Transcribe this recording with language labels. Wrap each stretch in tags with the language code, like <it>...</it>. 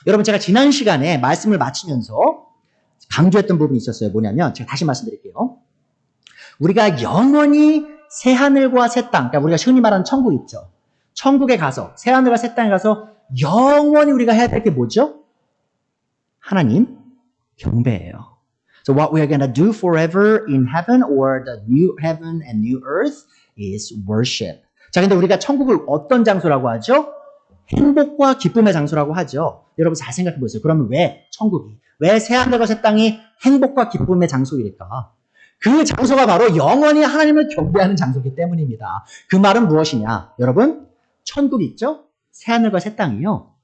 <ko>여러분 제가 지난 시간에 말씀을 마치면서 강조했던 부분이 있었어요. 뭐냐면 제가 다시 말씀드릴게요. 우리가 영원히 새하늘과 새 땅, 그러니까 우리가 흔히 말하는 천국 있죠. 천국에 가서 새하늘과 새 땅에 가서 영원히 우리가 해야 될 게 뭐죠? 하나님 경배예요.</ko> <en>So what we are going to do forever in heaven or the new heaven and new earth is worship.</en> <ko>자, 근데 우리가 천국을 어떤 장소라고 하죠? 행복과 기쁨의 장소라고 하죠. 여러분 잘 생각해 보세요. 그러면 왜 천국이, 왜 새하늘과 새 땅이 행복과 기쁨의 장소일까? 그 장소가 바로 영원히 하나님을 경배하는 장소이기 때문입니다. 그 말은 무엇이냐? 여러분, 천국 있죠? 새하늘과 새 땅이요.</ko>